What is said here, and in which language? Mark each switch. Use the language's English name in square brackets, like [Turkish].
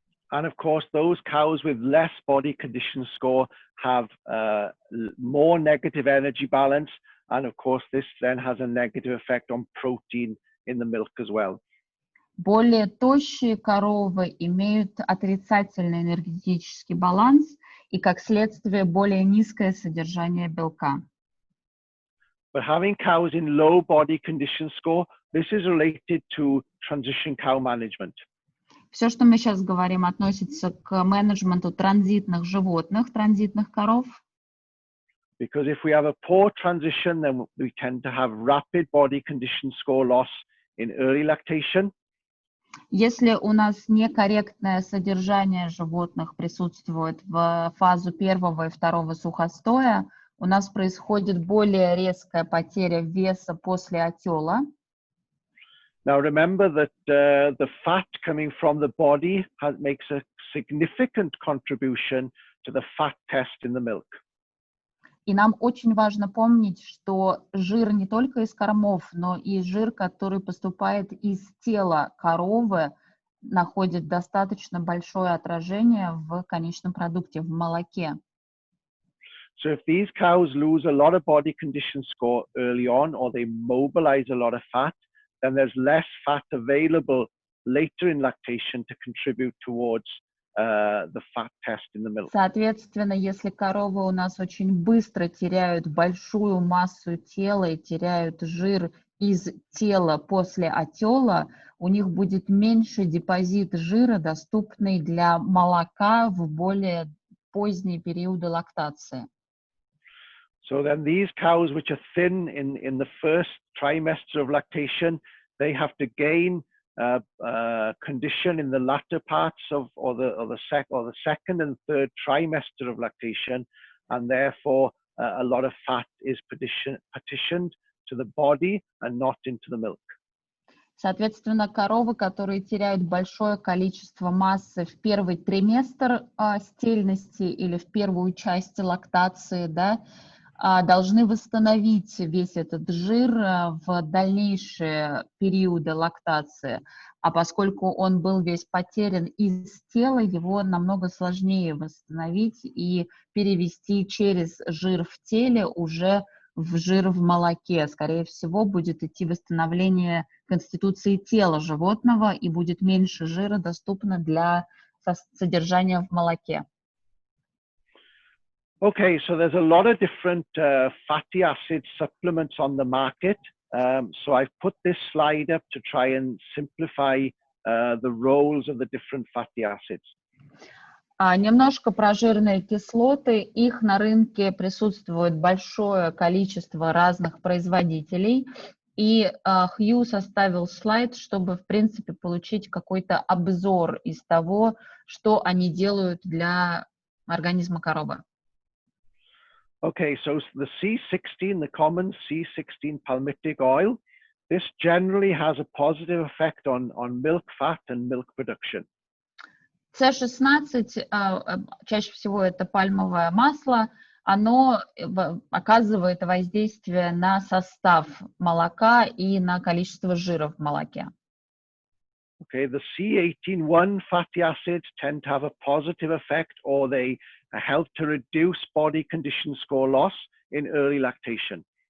[English] And of course, those cows with less body condition score have more negative energy balance, and of course, this then has a negative effect on protein in the milk as well. [Russian] Более тощие коровы имеют отрицательный энергетический баланс и, как следствие, более низкое содержание белка. [English] But having cows in low body condition score, this is related to transition cow management. [Russian] Все, что мы сейчас говорим, относится к менеджменту транзитных животных, транзитных коров. [English] Because if we have a poor transition, then we tend to have rapid body condition score loss in early lactation. [Russian] Если у нас некорректное содержание животных присутствует в фазу первого и второго сухостоя, у нас происходит более резкая потеря веса после отела. [English] Now remember that the fat coming from the body makes a significant contribution to the fat test in the milk. [Russian] И нам очень важно помнить, что жир не только из кормов, но и жир, который поступает из тела коровы, находит достаточно большое отражение в конечном продукте, в молоке. [English] So if these cows lose a lot of body condition score early on, or they mobilize a lot of fat, then there's less fat available later in lactation to contribute towards the fat test in the milk. [Russian] Соответственно, если коровы у нас очень быстро теряют большую массу тела и теряют жир из тела после отела, у них будет меньше депозит жира, доступный для молока в более поздние периоды лактации. [English] So then these cows which are thin in the first trimester of lactation, they have to gain condition in the latter parts of the second and third trimester of lactation, and therefore a lot of fat is partitioned to the body and not into the milk. [Russian] Соответственно, коровы, которые теряют большое количество массы в первый триместр стельности или в первую часть лактации, да, должны восстановить весь этот жир в дальнейшие периоды лактации. А поскольку он был весь потерян из тела, его намного сложнее восстановить и перевести через жир в теле уже в жир в молоке. Скорее всего, будет идти восстановление конституции тела животного и будет меньше жира доступно для содержания в молоке. [English] Okay, so there's a lot of different fatty acid supplements on the market. So I've put this slide up to try and simplify the roles of the different fatty acids. [Russian] Немножко про жирные кислоты. Их на рынке присутствует большое количество разных производителей. И Хью составил слайд, чтобы, в принципе, получить какой-то обзор из того, что они делают для организма коровы. [English] Okay, so the C16, the common C16 palmitic oil, this generally has a positive effect on milk fat and milk production. [Russian] С16, чаще всего это пальмовое масло, оно оказывает воздействие на состав молока и на количество жира в молоке. [English] Okay, the C18-1 fatty acids tend to have a positive effect, or they help to reduce body condition score loss in early lactation.